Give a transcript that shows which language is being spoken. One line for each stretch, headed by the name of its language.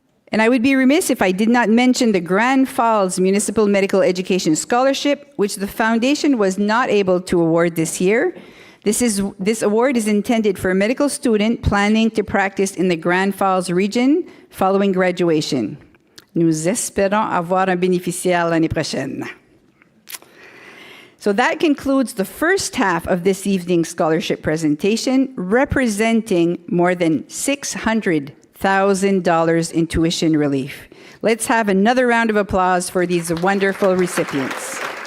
English: And I would be remiss if I did not mention the Grand Falls Municipal Medical Education Scholarship, which the foundation was not able to award this year. This award is intended for a medical student planning to practice in the Grand Falls region following graduation.
French: Nous espérons avoir un bénéficiaire l'année prochaine.
English: So that concludes the first half of this evening's scholarship presentation, representing more than $600,000 in tuition relief. Let's have another round of applause for these wonderful recipients.